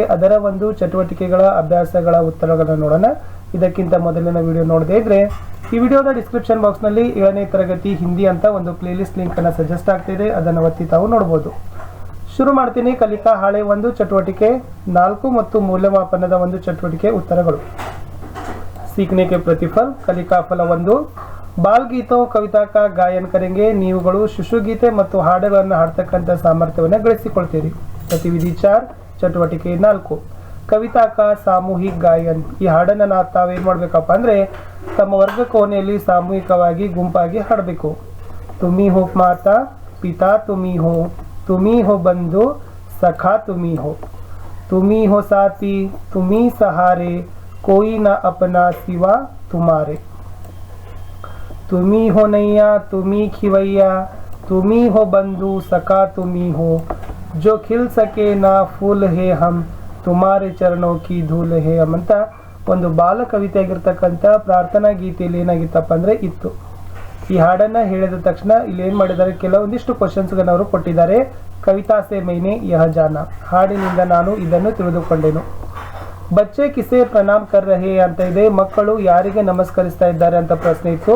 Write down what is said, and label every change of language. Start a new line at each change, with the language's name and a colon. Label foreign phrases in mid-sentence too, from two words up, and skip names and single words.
Kannada: ಅದರ ಒಂದು ಚಟುವಟಿಕೆಗಳ ಅಭ್ಯಾಸಗಳ ಉತ್ತರಗಳನ್ನು ನೋಡೋಣ. ಇದಕ್ಕಿಂತ ಮೊದಲಿನ ವಿಡಿಯೋ ನೋಡದೇ ಇದ್ರೆ ಈ ವಿಡಿಯೋದ
English: description box
Kannada: 7ನೇ ತರಗತಿ ಹಿಂದಿ ಅಂತ ಒಂದು
English: playlist link
Kannada: ಸಜೆಸ್ಟ್ ಆಗ್ತಿದೆ, ಅದನ್ನು ಒತ್ತಿ ತಾವು ನೋಡ್ಬೋದು. ಶುರು ಮಾಡ್ತೀನಿ. ಕಲಿಕಾ ಹಾಳೆ 1 ಚಟುವಟಿಕೆ 4 ಮತ್ತು ಮೌಲ್ಯಮಾಪನದ ಒಂದು ಚಟುವಟಿಕೆ ಉತ್ತರಗಳು.
Hindi: सीखने के प्रतिफल
Kannada: ಕಲಿಕಾ ಫಲ
Hindi: 1. बाल गीतों कविता का गायन करेंगे.
Kannada: ನೀವುಗಳು ಶಿಶುಗೀತೆ ಮತ್ತು ಹಾಡುಗಳನ್ನು ಹಾಡ್ತಕ್ಕಂಥ ಸಾಮರ್ಥ್ಯವನ್ನು ಗಳಿಸಿಕೊಳ್ತೀರಿ.
Hindi: ಗತಿವಿಧಿ 4 ಚಟುವಟಿಕೆ 4 कविता का सामूहिक गायन.
Kannada: ಈ ಹಾಡನ್ನು ತಾವೇನು ಮಾಡಬೇಕಪ್ಪ ಅಂದರೆ ತಮ್ಮ ವರ್ಗ ಕೋಣೆಯಲ್ಲಿ ಸಾಮೂಹಿಕವಾಗಿ ಗುಂಪಾಗಿ ಹಾಡಬೇಕು.
Hindi: तुम्ही हो माता पिता तुम्ही हो बंधु सखा तुम्ही हो साथी तुम्ही सहारे कोई न अपना सिवा तुम्हारे. तुम्ही हो नैया तुम्ही खिवैया तुम्ही हो बंधु सखा तुम्ही हो जो खिल सके ना फूल है हम तुम्हारे चरणों की धूल है
Kannada: ಅಂತ ಒಂದು ಬಾಲ ಕವಿತೆ ಆಗಿರ್ತಕ್ಕಂಥ ಪ್ರಾರ್ಥನಾ ಗೀತೆಯಲ್ಲಿ ಏನಾಗಿತ್ತಪ್ಪ ಅಂದರೆ ಇತ್ತು. ಈ ಹಾಡನ್ನು ಹೇಳಿದ ತಕ್ಷಣ ಇಲ್ಲಿ ಏನು ಮಾಡಿದ್ದಾರೆ, ಕೆಲವೊಂದಿಷ್ಟು ಕ್ವಶನ್ಸ್ಗಳನ್ನು ಅವರು ಕೊಟ್ಟಿದ್ದಾರೆ.
Hindi: कविता से मैंने यह जाना,
Kannada: ಹಾಡಿನಿಂದ ನಾನು ಇದನ್ನು ತಿಳಿದುಕೊಂಡೆನು.
Hindi: बच्चे किसे प्रणाम कर रहे
Kannada: ಅಂತ ಇದೆ, ಮಕ್ಕಳು ಯಾರಿಗೆ ನಮಸ್ಕರಿಸ್ತಾ ಇದ್ದಾರೆ ಅಂತ ಪ್ರಶ್ನೆ ಇತ್ತು.